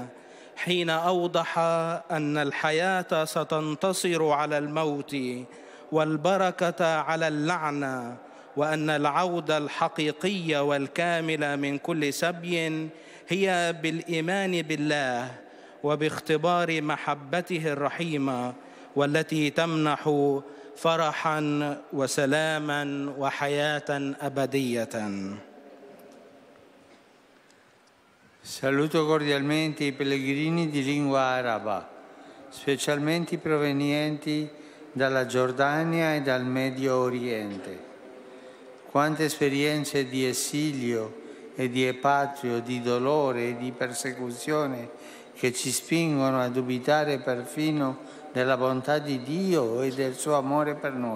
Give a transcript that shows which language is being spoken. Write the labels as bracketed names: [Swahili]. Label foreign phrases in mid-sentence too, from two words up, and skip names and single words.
[Arabic] حين أوضح أن الحياة ستنتصر على الموت والبركة على اللعنة، وأن العودة الحقيقية والكاملة من كل سبي هي بالإيمان بالله وباختبار محبته الرحيمة، والتي تمنح فرحاً وسلاماً وحياة أبدية. [Italian] Saluto cordialmente i pellegrini di lingua araba, specialmente provenienti dalla Giordania e dal Medio Oriente. Quante esperienze di esilio e di espatrio, di dolore e di persecuzione che ci spingono a dubitare perfino della bontà di Dio e del suo amore per noi.